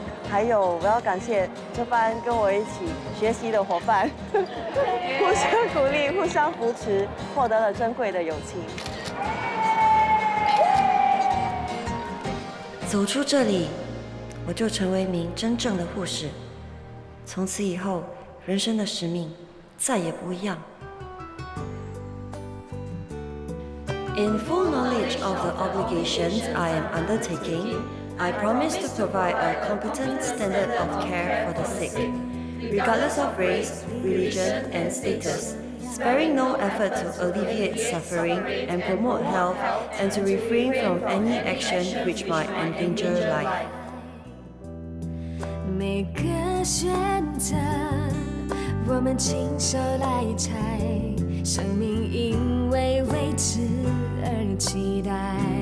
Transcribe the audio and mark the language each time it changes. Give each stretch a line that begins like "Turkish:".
Chinese: 还有，我要感谢这班跟我一起学习的伙伴，互相鼓励、互相扶持，获得了珍贵的友情。走出这里，我就成为一名真正的护士。从此以后，人生的使命再也不一样。
English: In full knowledge of the obligations I am undertaking. I promise to provide a competent standard of care for the sick, regardless of race, religion, and status, sparing no effort to alleviate suffering and promote health and to refrain from any action which might endanger life.
Chinese: 每个选择，我们亲手来拆，生命因为未知而期待。